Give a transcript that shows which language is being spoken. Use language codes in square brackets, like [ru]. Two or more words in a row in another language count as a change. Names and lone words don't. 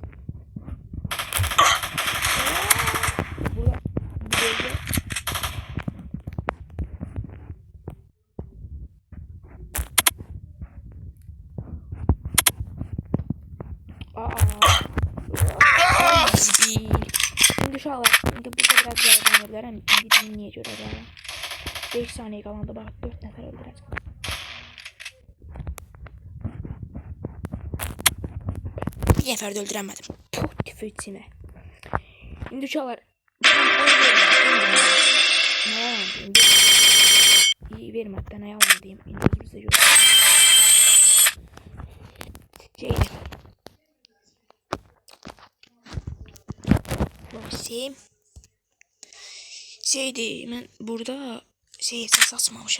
[tr] Burada bir bölge. [az] Şimdi uşaqlar, indi burada biraz yardım edirəm. İndi dinləyə görəcəm. 5 saniye qalanda bax 4 nəfər öldürəcəm. Bir nəfər də öldürəmədim. Tüfü içimə. İndi uşaqlar. [tr] Ne yalan deyim. İyi verim hatta ne yalan deyim. [az] İndi özümüzdə görürük. Şeydi ben burada ses açmamışam.